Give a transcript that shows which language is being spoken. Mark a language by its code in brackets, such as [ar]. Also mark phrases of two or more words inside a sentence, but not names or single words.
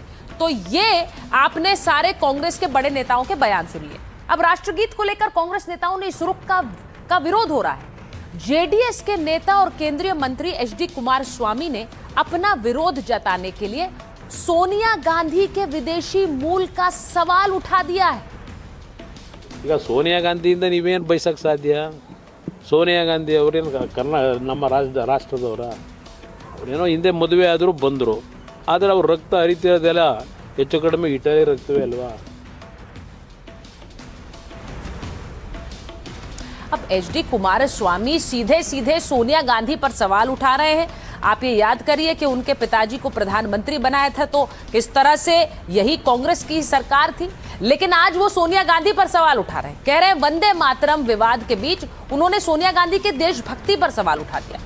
[hi] तो ये आपने सारे कांग्रेस के बड़े नेताओं के बयान सुनिए। अब राष्ट्रगीत को लेकर कांग्रेस नेताओं ने इस रुख का विरोध हो रहा है। जेडीएस के नेता और केंद्रीय मंत्री एचडी कुमारस्वामी ने अपना विरोध जताने के लिए सोनिया गांधी के विदेशी मूल का सवाल उठा दिया है। [kn] ಈಗ ಸೋನಿಯಾ ಗಾಂಧಿಯಿಂದ ನೀವೇನು ಬಯಸಕ್ಕೆ ಸಾಧ್ಯ? ಸೋನಿಯಾ ಗಾಂಧಿ ಅವರೇನು ನಮ್ಮ ರಾಷ್ಟ್ರದವರ, ಅವರೇನೋ ಹಿಂದೆ ಮದುವೆ ಆದರೂ ಬಂದರು, ಆದರೆ ಅವ್ರ ರಕ್ತ ಹರಿತಿರೋದೆಲ್ಲ ಹೆಚ್ಚು ಕಡಿಮೆ ಇಟಲಿ ರಕ್ತವೇ ಅಲ್ವಾ? [hi] अब एचडी कुमारस्वामी सीधे सीधे सोनिया गांधी पर सवाल उठा रहे हैं। आप ये याद करिए कि उनके पिताजी को प्रधानमंत्री बनाया था, तो किस तरह से यही कांग्रेस की सरकार थी। लेकिन आज वो सोनिया गांधी पर सवाल उठा रहे हैं, कह रहे हैं वंदे मातरम विवाद के बीच उन्होंने सोनिया गांधी के देशभक्ति पर सवाल उठा दिया।